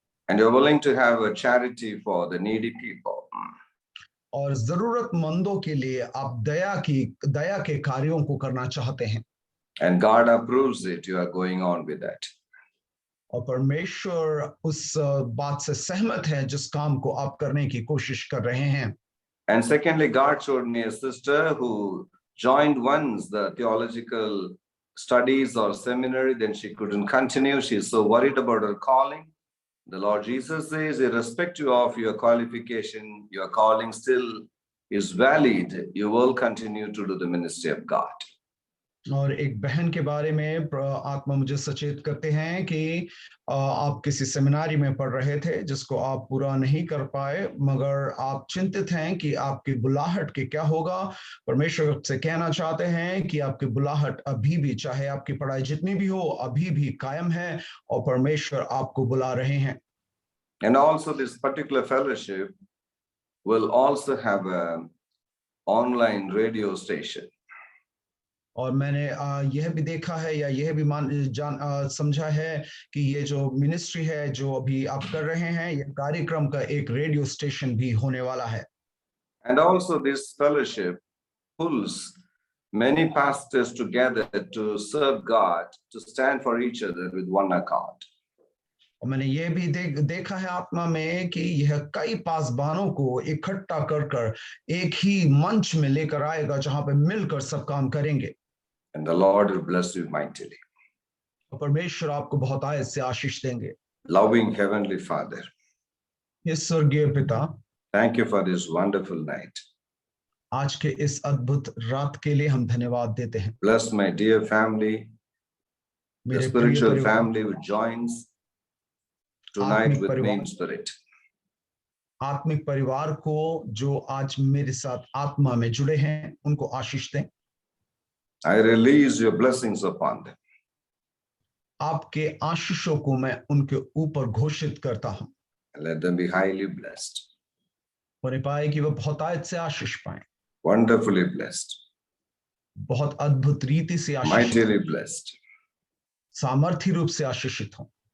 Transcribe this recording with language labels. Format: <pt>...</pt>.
<en>And you're willing to have a charity for the needy people.</en> <hi>और जरूरतमंदों के लिए आप दया के कार्यों को करना चाहते हैं।</hi> <en>And God approves it. You are going on with that.</en> <hi>और परमेश्वर उस बात से सहमत है जिस काम को आप करने की कोशिश कर रहे हैं।</hi> <en>And secondly, God showed me a sister who joined once the theological studies or seminary, then she couldn't continue. She's so worried about her calling. The Lord Jesus says, irrespective of your qualification, your calling still is valid. You will continue to do the ministry of God.</en> <hi>और एक बहन के बारे में आत्मा मुझे सचेत करते हैं कि आप किसी सेमिनारी में पढ़ रहे थे जिसको आप पूरा नहीं कर पाए, मगर आप चिंतित हैं कि आपकी बुलाहट के क्या होगा। परमेश्वर से कहना चाहते हैं कि आपकी बुलाहट अभी भी, चाहे आपकी पढ़ाई जितनी भी हो, अभी भी कायम है और परमेश्वर आपको बुला रहे हैं।</hi> <en>And also this particular fellowship will also have an online radio station.</en> <hi>और मैंने यह भी देखा है या यह भी समझा है कि ये जो मिनिस्ट्री है जो अभी आप कर रहे हैं, ये कार्यक्रम का एक रेडियो स्टेशन भी होने वाला है।</hi> <en>And also this fellowship pulls many pastors together to serve God, to stand for each other with one accord.</en> <hi>और मैंने ये भी देखा है आत्मा में कि यह कई पासबानों को इकट्ठा कर एक ही मंच में लेकर आएगा जहां पे मिलकर सब काम करेंगे।</hi> <en>And the Lord will bless you mightily.</en> <hi>परमेश्वर आपको बहुत आयत से आशीष देंगे।</hi> <en>Loving Heavenly Father,</en> <hi>ये स्वर्गीय पिता,</hi> <en>thank you for this wonderful night.</en> <hi>आज के इस अद्भुत रात के लिए हम धन्यवाद देते हैं।</hi> <en>Bless my dear family. The</en> <hi>मेरे प्रिय</hi> <en>spiritual</en> <hi>परिवार,</hi> <en>family which joins tonight</en> <hi>आत्मिक</hi> <en>with me</en> <hi>परिवार,</hi> <en>in spirit.</en> <hi>आत्मिक परिवार को जो आज मेरे साथ आत्मा में जुड़े हैं, उनको आशीष दें।</hi> <en>I release your blessings upon them.</en> <hi>आपके आशीषों को मैं उनके ऊपर घोषित करता हूं,</hi> <en>And let them be highly blessed,</en> <hi>और ये पाए कि वह बहुतायत से आशीष पाए,</hi> <en>wonderfully blessed,</en> <hi>बहुत अद्भुत रीति से आशीषित</hi> <en>mightily</en> <hi>हों,</hi> <en>blessed.</en> <hi>सामर्थ्य रूप से आशीषित हों।</hi>